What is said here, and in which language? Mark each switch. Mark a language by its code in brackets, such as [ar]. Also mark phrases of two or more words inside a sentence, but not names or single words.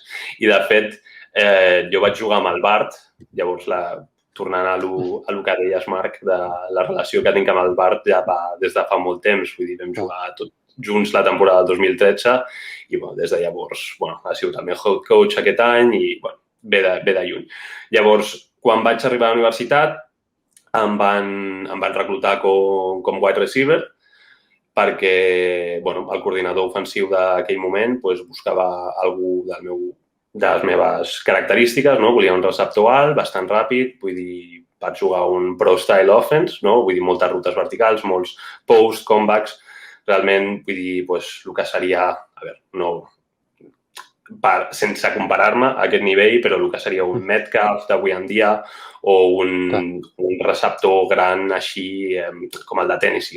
[ca] I, de fet, jo vaig jugar amb el Bart, llavors, tornant a el que deies, Marc, de la relació que tinc amb el Bart ja va des de fa molt temps. Vull dir, vam jugar junts la temporada del 2013 i des de llavors ha sigut el meu [en] head coach [ca] aquest any i ve de lluny. Llavors, quan vaig arribar a la universitat, em van reclutar com [en] wide receiver [ca] perquè el coordinador ofensiu d'aquell moment buscava algú de les meves característiques, no? Volia un receptor alt, bastant ràpid, vull dir, vaig jugar un [en] pro-style offense, [ca] no? Vull dir, moltes rutes verticals, molts post, comebacks, realment, vull dir, el que seria, sense comparar-me a aquest nivell, però el que seria un Metcalf d'avui en dia o un receptor gran així com el de Tennessee.